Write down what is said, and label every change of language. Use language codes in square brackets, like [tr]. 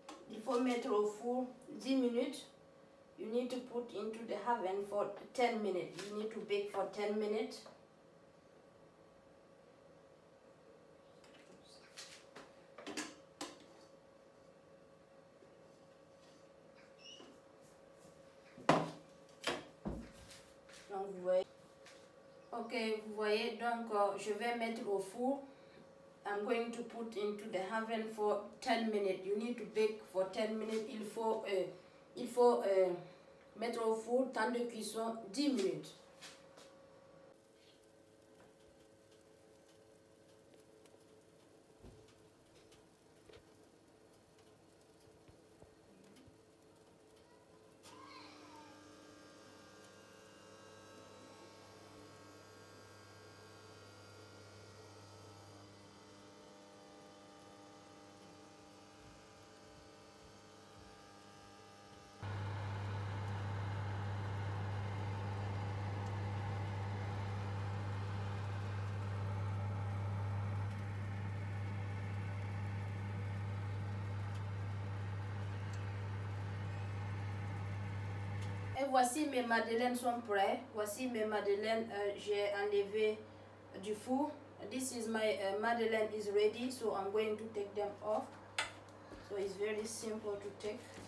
[fr] Il faut mettre au four 10 minutes. [en] You need to put into the oven for 10 minutes. You need to bake for 10 minutes. [fr] Donc vous voyez. Ok, vous voyez, donc je vais mettre au four [en] I'm going to put into the oven for 10 minutes. You need to bake for 10 minutes. [fr] Il faut mettre au four, temps de cuisson 10 minutes. Et voici mes madeleines sont prêtes. Voici mes madeleines, j'ai enlevé du four. [en] This is my madeleine is ready, so I'm going to take them off. So it's very simple to take.